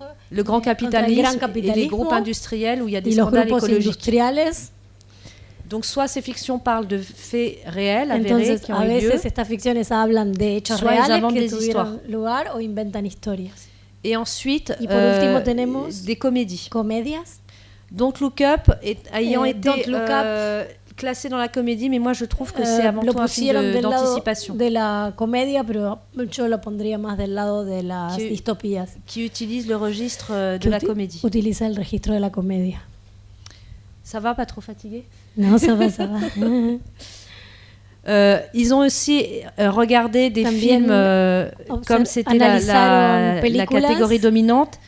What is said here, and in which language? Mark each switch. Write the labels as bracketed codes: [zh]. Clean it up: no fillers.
[fr] le grand capitalisme et les groupes industriels où il y a des scandales écologiques. Donc soit ces fictions parlent de faits réels, avérés, qui ont eu lieu, [es] estas ficciones hablan de hechos reales que tuvieron lugar o inventan historias. [fr] Et ensuite, des comédies. Don't Look Up ayant été classé dans la comédie, mais moi je trouve que c'est avant tout un film d'anticipation. [es] De la comedia, pero yo lo pondría más del lado de las distopías. [fr] Qui utilise le registre de la comédie. [es] Utiliza el registro de la comedia. [fr] Ça va, pas trop fatigué? Non, ça va, ça va. Ils ont aussi regardé des films comme c'était la catégorie dominante,